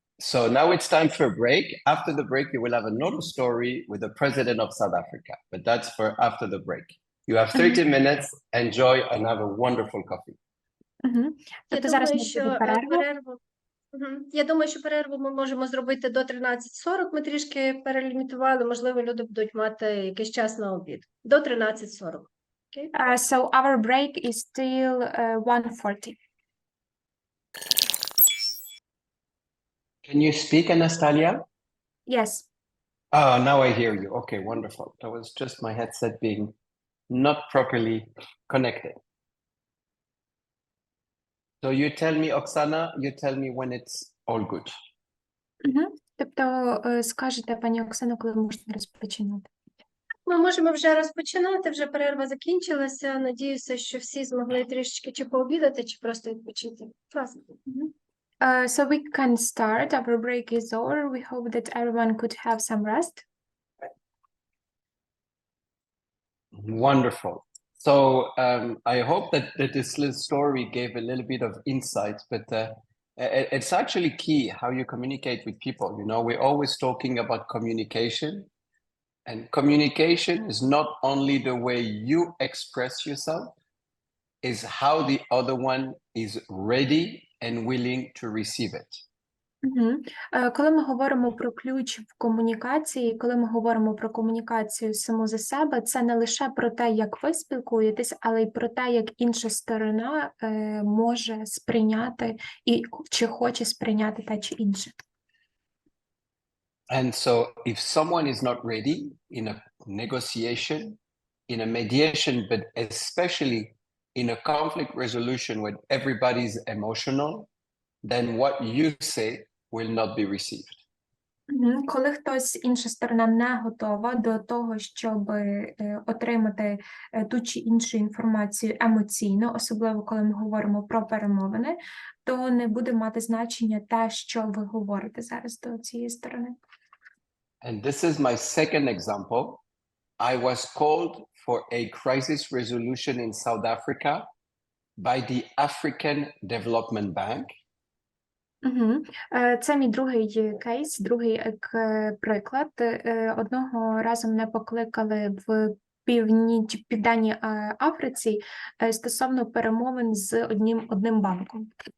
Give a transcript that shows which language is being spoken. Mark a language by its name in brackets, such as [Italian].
[English] So now it's time for a break. After the break, you will have another story with the president of South Africa, but that's for after the break. You have 30 minutes, enjoy and have a wonderful coffee. [Ukrainian] Тобто зараз буде перерва. Я думаю, що перерву ми можемо зробити до 13:40. Ми трішки перелімітували, можливо, люди будуть мати якийсь час на обід. До 13:40. Okay? [English] So our break is still 1:40. Can you speak, Anastasia? Yes. Oh, now I hear you. Okay, wonderful. That was just my headset being not properly connected. So you tell me, Oksana, you tell me when it's all good. [Ukrainian] Тобто скажете, пані Оксано, коли можна розпочинати? Ми можемо вже розпочинати, вже перерва закінчилася. Надіюся, що всі змогли трішечки чи пообідати, чи просто відпочити. Класно. [English] So we can start. Our break is over. We hope that everyone could have some rest. Wonderful. So I hope that this little story gave a little bit of insight, but it's actually key how you communicate with people. You know, we're always talking about communication, and communication is not only the way you express yourself, is how the other one is ready and willing to receive it. [Ukrainian] Коли ми говоримо про ключ в комунікації, коли ми говоримо про комунікацію саму за себе, це не лише про те, як ви спілкуєтесь, але й про те, як інша сторона може сприйняти і чи хоче сприйняти те чи інше. [English] And so if someone is not ready in a negotiation, in a mediation, but especially in a conflict resolution when everybody's emotional, then what you say will not be received. [Ukrainian] Коли хтось, інша сторона, не готова до того, щоб отримати ту чи іншу інформацію емоційно, особливо коли ми говоримо про перемовини, то не буде мати значення те, що ви говорите зараз до цієї сторони. [English] And this is my second example. I was called for a crisis resolution in South Africa by the African Development Bank. [Ukrainian] Це мій другий кейс, другий приклад. Одного разу мене покликали в Південній Африці стосовно перемовин з одним банком.